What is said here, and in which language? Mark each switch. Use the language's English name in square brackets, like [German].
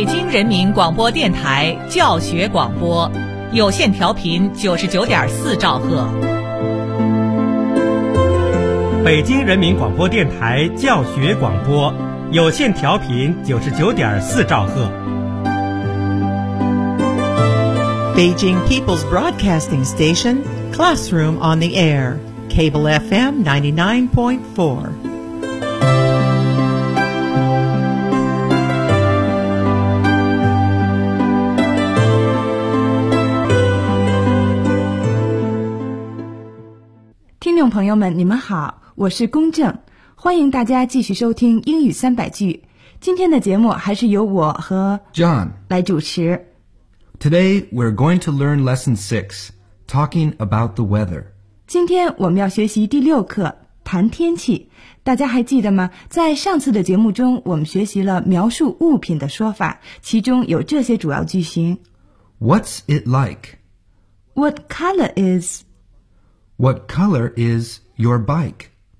[Chinese] 人民广播电台教学广播，有线调频99.4兆赫。北京人民广播电台教学广播，有线调频99.4兆赫。 [English] Beijing People's Broadcasting Station, Classroom on the Air, Cable FM 99.4. [Chinese] 听众朋友们，你们好，我是龚正，欢迎大家继续收听英语三百句。今天的节目还是由我和 [English] John [Chinese] 来主持。 [English] Today we're going to learn lesson 6, talking about the weather. [Chinese] 今天我们要学习第六课，谈天气。大家还记得吗？在上次的节目中，我们学习了描述物品的说法，其中有这些主要句型。 [English] What's it like? What color is? What color is your bike?